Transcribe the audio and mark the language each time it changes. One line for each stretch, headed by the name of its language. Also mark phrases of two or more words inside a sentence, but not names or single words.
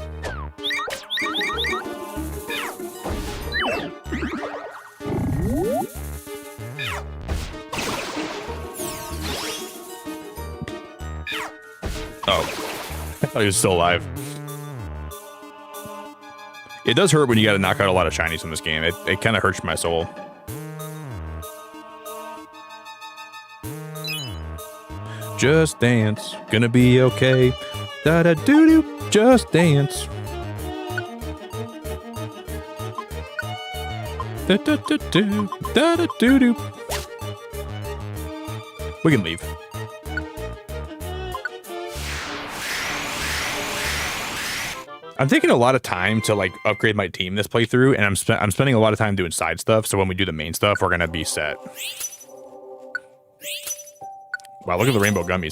English: Oh, I thought he was still alive. It does hurt when you gotta knock out a lot of shinies in this game. It kind of hurts my soul. Just dance, gonna be okay. Da da doo doo, just dance. Da da da doo, da da doo doo. We can leave. I'm taking a lot of time to like upgrade my team this playthrough, and I'm spending a lot of time doing side stuff. So when we do the main stuff, we're gonna be set. Wow, look at the rainbow gummies.